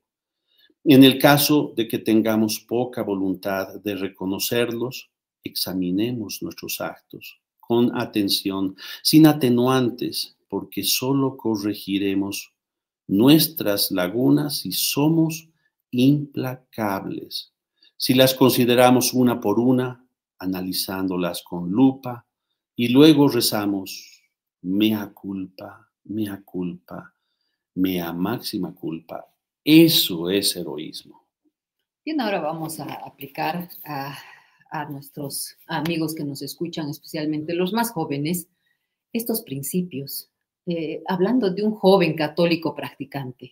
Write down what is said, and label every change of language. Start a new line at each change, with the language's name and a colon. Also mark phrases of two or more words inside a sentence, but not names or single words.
Spanish: En el caso de que tengamos poca voluntad de reconocerlos, examinemos nuestros actos con atención, sin atenuantes, porque solo corregiremos nuestras lagunas si somos implacables. Si las consideramos una por una, analizándolas con lupa, y luego rezamos,
Latin: mea culpa, mea máxima culpa.
Spanish: Eso es heroísmo. Bien, ahora vamos a aplicar a nuestros amigos que nos escuchan, especialmente los más jóvenes, estos principios. Hablando de un joven católico practicante.